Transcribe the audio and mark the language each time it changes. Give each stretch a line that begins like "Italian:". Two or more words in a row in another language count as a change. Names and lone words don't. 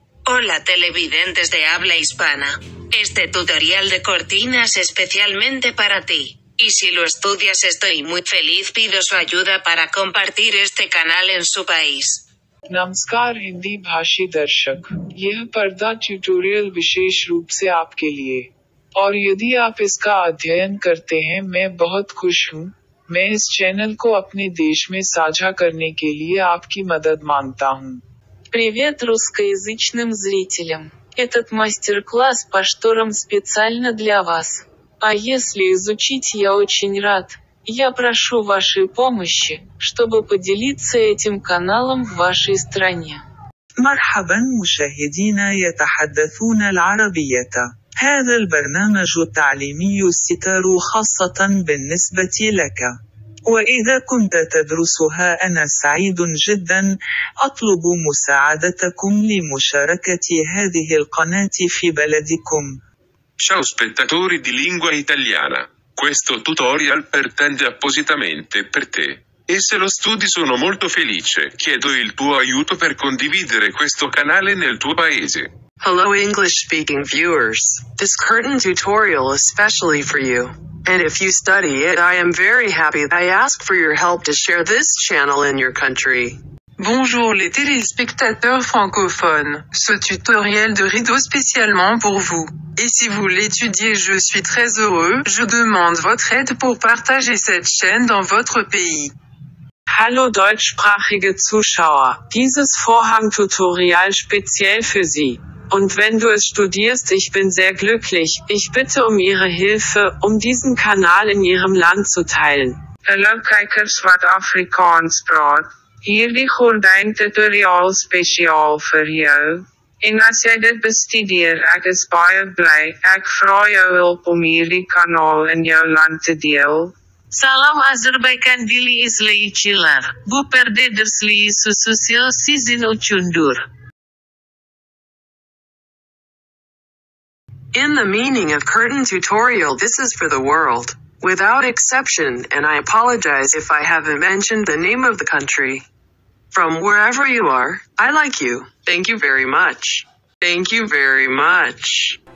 Spanish: Hola televidentes de habla hispana. Este tutorial de cortinas especialmente para ti. Y si lo estudias estoy muy feliz, pido su ayuda para compartir este canal en su país.
Hindi: नमस्कार हिंदी भाषी दर्शक, यह पर्दा ट्यूटोरियल विशेष रूप से आपके लिए। और यदि आप इसका अध्ययन करते हैं मैं बहुत खुश हूँ। मैं इस चैनल को अपने देश में साझा करने के लिए आपकी मदद मांगता हूँ।
Russian: Привет русскоязычным зрителям! Этот мастер-класс по шторам специально для вас. А если изучить я очень рад. Я прошу вашей помощи, чтобы поделиться этим каналом в вашей стране.
Arabic: مرحبا مشاهدينا يتحدثون العربية. هذا البرنامج التعليمي الستار خاصة بالنسبة لك. وإذا كنت تدرسها أنا سعيد جدا. أطلب مساعدتكم لمشاركة هذه القناة في بلدكم.
Italian: Ciao spettatori di lingua italiana. Questo tutorial pretende appositamente per te. E se lo studi sono molto felice. Chiedo il tuo aiuto per condividere questo canale nel tuo paese.
English: Hello English-speaking viewers. This curtain tutorial is specially for you. And if you study it, I am very happy. I ask for your help to share this channel in your country.
French: Bonjour les téléspectateurs francophones. Ce tutoriel de rideau spécialement pour vous. Et si vous l'étudiez, je suis très heureux. Je demande votre aide pour partager cette chaîne dans votre pays.
German: Hallo deutschsprachige Zuschauer, dieses Vorhang-Tutorial speziell für Sie. Und wenn du es studierst, ich bin sehr glücklich. Ich bitte um Ihre Hilfe, um diesen Kanal in Ihrem Land zu teilen.
Afrikaans: Hallo kijkers wat Afrikaans praat. Hierdie gordijn tutorial spesiaal vir jou. En as jy dit bestudeer, ek is baie bly. Ek vra jou hulp om hierdie kanaal in jou land te deel.
Azerbaijani: Salam Azerbaycan dili izleyiciler. Bu perde dersliği susuyor sizin içindir.
English: In the meaning of curtain tutorial, this is for the world. Without exception, and I apologize if I haven't mentioned the name of the country. From wherever you are, I like you. Thank you very much. Thank you very much.